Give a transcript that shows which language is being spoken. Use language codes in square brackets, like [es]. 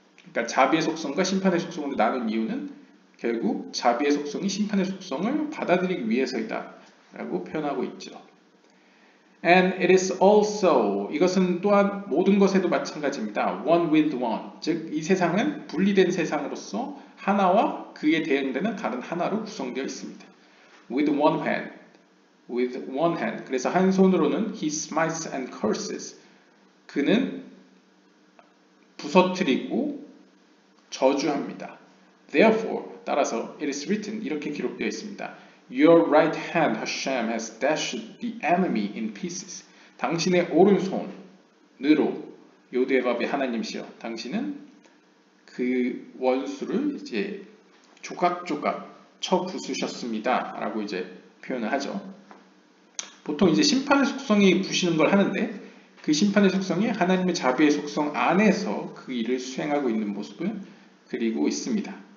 [ko] 그러니까 자비의 속성과 심판의 속성으로 나눈 이유는 결국 자비의 속성이 심판의 속성을 받아들이기 위해서이다 라고 표현하고 있죠. [en] And it is also, [ko] 이것은 또한 모든 것에도 마찬가지입니다. [en] One with one, [ko] 즉 이 세상은 분리된 세상으로서 하나와 그에 대응되는 다른 하나로 구성되어 있습니다. [en] With one hand, with one hand. [ko] 그래서 한 손으로는 [en] he smites and curses. [ko] 그는 부서뜨리고 저주합니다. Therefore, 따라서 [en] it is written, [ko] 이렇게 기록되어 있습니다. [en] Your right hand, Hashem, has dashed the enemy in pieces. [ko] 당신의 오른손으로 요드의 밥의 하나님이시여, 당신은 그 원수를 이제 조각조각 쳐 부수셨습니다. 라고 이제 표현을 하죠. 보통 이제 심판의 속성이 부시는 걸 하는데 그 심판의 속성이 하나님의 자비의 속성 안에서 그 일을 수행하고 있는 모습을 그리고 있습니다.